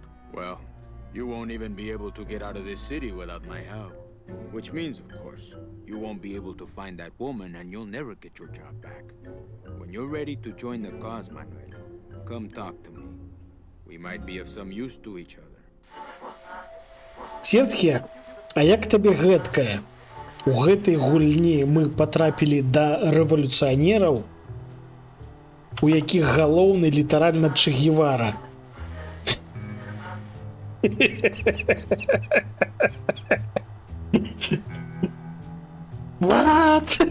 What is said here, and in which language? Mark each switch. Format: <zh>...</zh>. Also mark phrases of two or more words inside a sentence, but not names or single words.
<en>Well, you won't even be able to get out of this city without my help. Which means, of course, you won't be able to find that woman and you'll never get your job back. When you're ready to join the cause, Manuel, come talk to me. We might be of some use to each other.</en> <be>Сетхе, а як табе гэткае? У гэтай гульні мы патрапілі да рэвалюцыянераў, у якіх галоўны літаральна Че Гевара.</be> <en>What?</en>